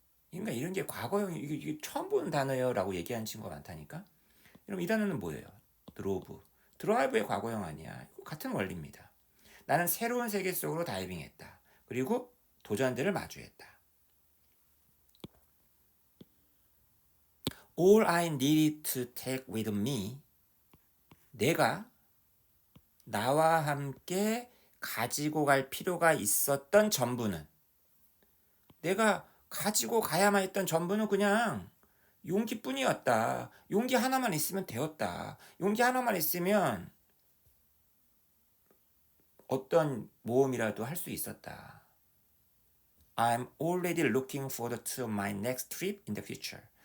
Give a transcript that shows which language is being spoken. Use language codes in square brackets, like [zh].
[ko] 그러니까 이런 게 과거형 이게 처음 보는 단어예요라고 얘기하는 친구가 많다니까. 그럼 이 단어는 뭐예요? 드라이브의 과거형 아니야. 같은 원리입니다. 나는 새로운 세계 속으로 다이빙했다. 그리고 도전들을 마주했다. [en] All I needed to take with me. [ko] 내가 나와 함께 가지고 갈 필요가 있었던 전부는 내가 가지고 가야만 했던 전부는 그냥 용기뿐이었다. 용기 하나만 있으면 되었다. 용기 하나만 있으면 어떤 모험이라도 할 수 있었다. [en] I'm already looking forward to my next trip in the future.